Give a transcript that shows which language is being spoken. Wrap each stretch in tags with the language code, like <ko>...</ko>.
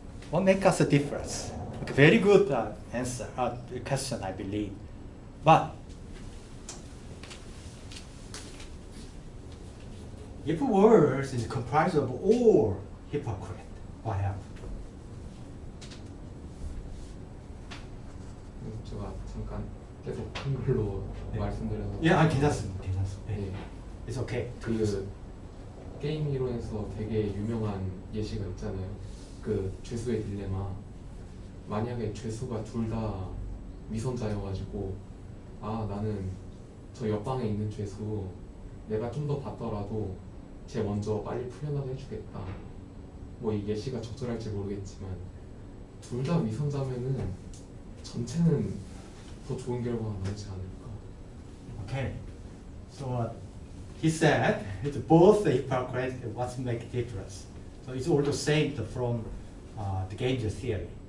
<en>What makes us a difference? Okay, very good answer, question, I believe. But if world is comprised of all hypocrite, what happens?</en> <ko>제가 잠깐 계속 한글로 말씀드려서. 예, 괜찮습니다. 네.</ko> <en>It's okay.</en> <ko>그 게임 이론에서 되게 유명한 예시가 있잖아요. 그 죄수의 딜레마. 만약에 죄수가 둘 다 위선자여가지고 나는 저 옆방에 있는 죄수 내가 좀 더 봤더라도 쟤 먼저 빨리 풀려나게 해주겠다. 뭐 이 예시가 적절할지 모르겠지만 둘 다 위선자면은 전체는 더 좋은 결과가 나오지 않을까.</ko> <en>Okay. So he said it's both the hypocrite and what makes a difference. So it's all the same from the game theory.</en>